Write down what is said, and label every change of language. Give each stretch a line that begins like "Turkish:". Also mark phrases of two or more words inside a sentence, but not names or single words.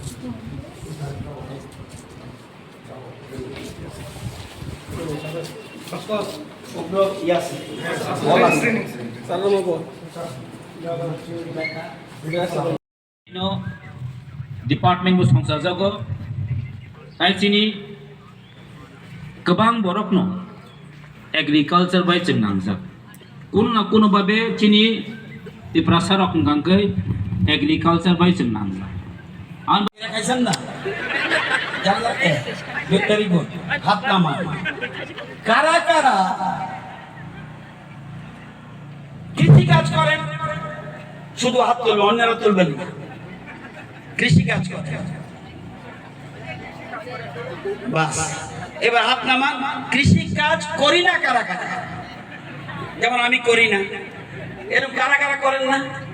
Kok Borok: Department bu সংসার jago ai chini kebang borok no agriculture bai chengnangjak kuno na kuno babe chini ti prasarok ngangkai agriculture bai chengnangjak an Kaisan na jangan
English: very good
Bangla: হাত নামা কারা কারা কৃষি কাজ করেন শুধু হাত তুলবে অন্যরা তুলবেন না কৃষি কাজ করেন বাস এবার হাত নামা কৃষি কাজ করি না কারা কারা যেমন আমি করি না এরকম কারা কারা করেন না